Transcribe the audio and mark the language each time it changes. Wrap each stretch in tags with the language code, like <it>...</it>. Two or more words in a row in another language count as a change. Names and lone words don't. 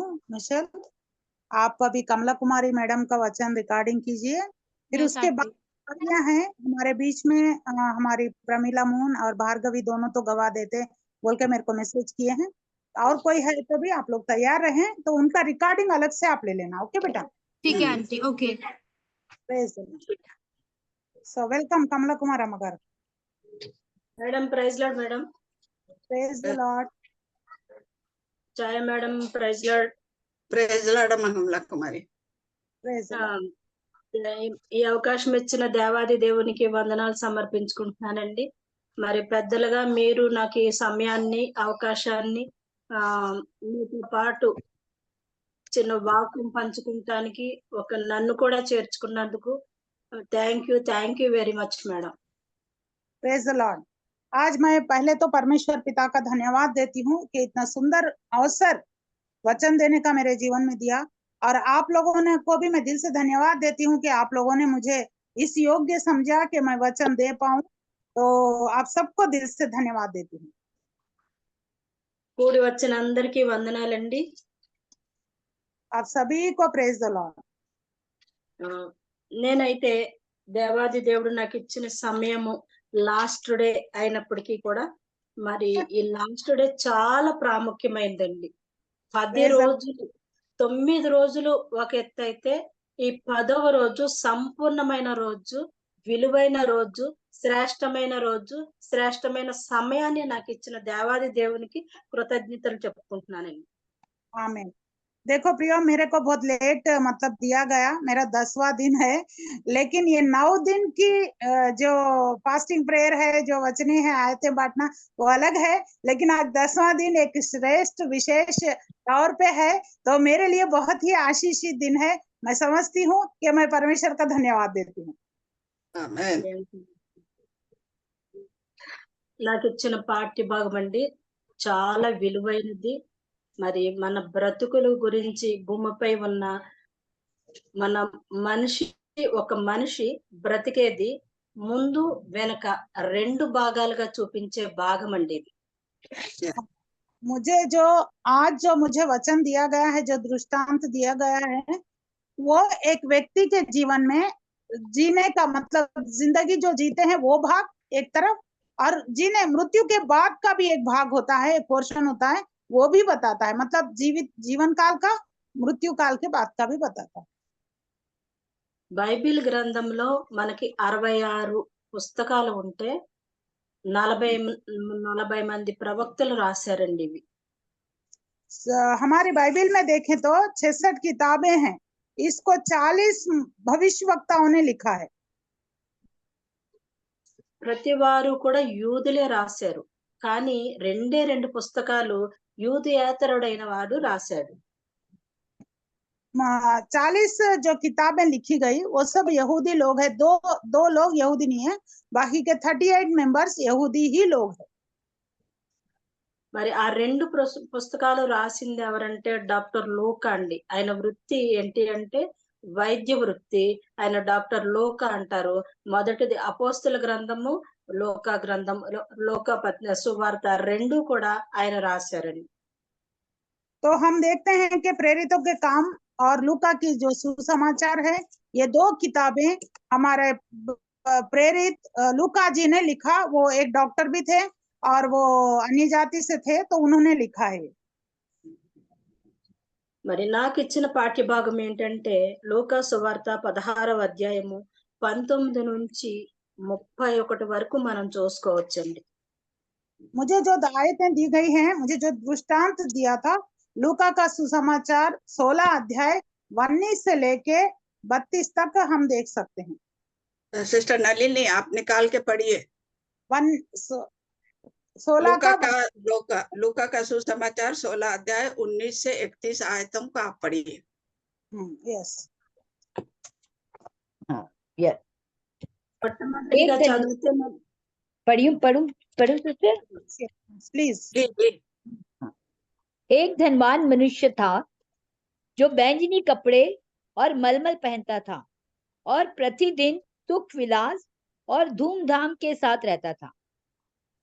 <hi>मिशेल, आप अभी कमला कुमारी मैडम का वचन रिकॉर्डिंग कीजिए, फिर यस उसके बाद आंटी। गवाहियां हैं हमारे बीच में। हमारी प्रमिला मोहन और भार्गवी दोनों तो गवाह देते बोल के मेरे को मैसेज किए हैं। और कोई है तो भी आप लोग तैयार रहें, तो उनका रिकॉर्डिंग अलग से आप ले लेना। ओके बेटा? ठीक है आंटी, ओके।</hi> <en>Praise the Lord. So welcome कमला कुमार अम्मा। madam praise Lord madam. Praise the Lord. ఛాయ madam praise Lord. praise Lord కమలా కుమారి. Praise the Lord.</en> <te>ఈ అవకాశం ఇచ్చిన దేవాది దేవునికి వందనాలు సమర్పించుకుంటున్నానండి. మరి పెద్దలుగా మీరు నాకు ఈ సమయాన్ని అవకాశాన్ని మీతో పాటు చిన్న వాక్యం పంచుకుంటానికి నన్ను కూడా చేర్చుకున్నందుకు</te> <en>thank you very much madam. Praise the Lord.</en> <hi>आज मैं पहले तो परमेश्वर पिता का धन्यवाद देती हूँ कि इतना सुंदर अवसर वचन देने का मेरे जीवन में दिया, और आप लोगों ने को भी मैं दिल से धन्यवाद देती हूँ कि आप लोगों ने मुझे इस योग्य समझा कि मैं वचन दे पाऊं। तो आप सबको दिल से धन्यवाद देती हूँ।</hi> <te>కూడి వచ్చిన అందరికీ వందనాలండి.</te> <hi>आप सभी को</hi> <en>Praise the Lord.</en> <te>నేనైతే దేవాది దేవుడు నాకు ఇచ్చిన సమయము</te> <en>last day</en> <te>అయినప్పటికీ కూడా మరి ఈ</te> <en>last day</en> <te>చాలా ప్రాముఖ్యమైందండి. 10 రోజులు 9 రోజులు ఒక ఎత్తు అయితే ఈ 10వ రోజు సంపూర్ణమైన రోజు, విలువైన రోజు, శ్రేష్టమైన రోజు, శ్రేష్టమైన సమయాన్ని నాకు ఇచ్చిన దేవాది దేవునికి కృతజ్ఞతలు చెప్పుకుంటున్నానండి.</te> <hi>आमीन। देखो प्रियो, मेरे को बहुत लेट मतलब दिया गया, मेरा 10वां दिन है, लेकिन ये 9 दिन की जो</hi> <en>fasting prayer</en> <hi>है, जो वचने है आयतें बांटना, वो अलग है। लेकिन आज 10वां दिन एक श्रेष्ठ विशेष तौर पे है, तो मेरे लिए बहुत ही आशीषित दिन है। मैं समझती हूँ कि मैं परमेश्वर का धन्यवाद देती हूँ।</hi> <te>ఆమేన్. నాకు ఇచ్చిన పాఠ్య భాగం అండి చాలా విలువైనది. మరి మన బ్రతుకుల గురించి భూమిపై ఉన్న మన ఒక మనిషి బ్రతికేది ముందు వెనక 2 భాగాలుగా చూపించే భాగం అండి ఇది.</te> <hi>जो मुझे वचन दिया गया है, जो दृष्टांत दिया गया है, वो एक व्यक्ति के जीवन में जीने का मतलब, जिंदगी जो जीते हैं वो भाग एक तरफ, और मृत्यु के बाद का भी एक भाग होता है, एक पोर्शन होता है, वो भी बताता है। मतलब जीवन काल का, मृत्यु काल के बाद का भी बताता है।</hi> <te>బైబిల్ గ్రంథంలో మనకి 66 పుస్తకాలు ఉంటే 40 మంది ప్రవక్తలు రాశారండి ఇవి.</te> <hi>हमारी बाइबिल में देखें तो 66 किताबें हैं, इसको 40 भविष्यवक्ताओं ने लिखा है।</hi> <te>ప్రతి వారు కూడా యూదులే రాశారు, కానీ 2 పుస్తకాలు యూదేతరుడైన వాడు రాశాడు.</te> <hi>40 जो किताबें लिखी गई वो सब यहूदी लोग हैं। दो लोग यहूदी नहीं है, बाकी के 38 मेंबर्स यहूदी ही लोग हैं।</hi> <te>మరి ఆ 2 పుస్తకాలు రాసింది ఎవరంటే డాక్టర్ లూకా అండి. ఆయన వృత్తి ఏంటి అంటే వైద్య వృత్తి. ఆయన డాక్టర్ లూకా అంటారు. మొదటిది అపోస్తల గ్రంథము, లూకా గ్రంథం, లూకా సువార్త 2 కూడా ఆయన రాశారండి.</te> <hi>तो हम देखते हैं कि प्रेरितों के काम और लूका की जो सुसमाचार है, ये 2 किताबें हमारे प्रेरित लूका जी ने लिखा। वो एक डॉक्टर भी थे और वो अन्य जाति से थे, तो उन्होंने लिखा है।</hi> <te>మరి నాకు ఇచ్చిన పాఠ్య భాగం ఏంటంటే లూకా సువార్త 16వ అధ్యాయము 19 నుంచి 31 వరకు మనం చూసుకోవచ్చండి.</te> <hi>मुझे जो आयतें दी गई हैं, मुझे जो दृष्टांत दिया था, लूका का सुसमाचार 16 अध्याय 19 से लेके 32 तक हम देख सकते हैं। सिस्टर नलिनी, आप निकाल के पढ़िए। 16 लूका का सुसमाचार 16 अध्याय 19 से 31 आयतों को आप पढ़िए। यस, हाँ, यस।</hi> <te>మొట్టమొదటిగా చదివితే</te> <hi>पढ़ूं सिस्टर, प्लीज। एक धनवान मनुष्य था जो बैंजनी कपड़े और मलमल पहनता था और प्रतिदिन सुख विलास और धूमधाम के साथ रहता था।</hi>